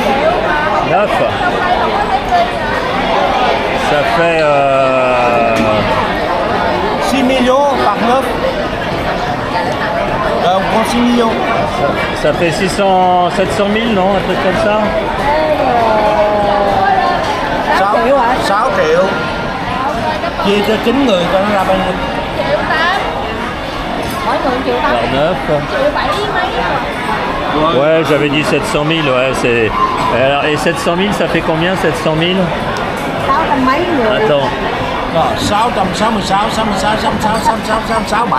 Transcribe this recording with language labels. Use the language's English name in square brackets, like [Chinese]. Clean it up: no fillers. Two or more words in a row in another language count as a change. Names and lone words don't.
[French] 9. Ça fait 6 millions par 9. On prend 6 millions. Ça fait 700 000, non? Un truc comme ça? [Vietnamese] 6 triệu. Chia cho 9 người coi nó ra bao nhiêu. [French] Par 9. Ouais, j'avais dit 700 000, ouais, c'est... Alors, et 700 000, ça fait combien, 700 000? Attends. 666, 66, 66, 66, 67.